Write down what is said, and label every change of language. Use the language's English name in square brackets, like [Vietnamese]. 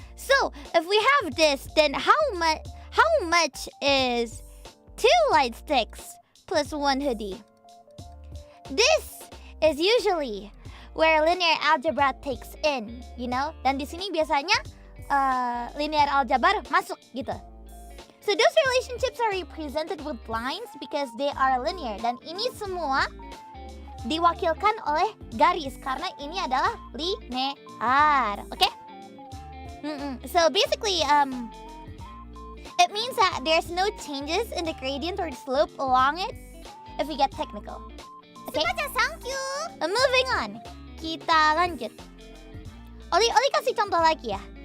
[English] So if we have this, then how much is 2 light sticks plus 1 hoodie? This is usually where linear algebra takes in, you know? [Indonesian] Dan di sini biasanya linear algebra masuk gitu. [English] So those relationships are represented with lines because they are linear. [Indonesian] Dan ini semua diwakilkan oleh garis karena ini adalah linear. [English] Okay? So basically, it means that there's no changes in the gradient or the slope along it if we get technical. Okay? Thank you. Moving on. [Indonesian] Kita lanjut. Ollie kasih contoh lagi ya.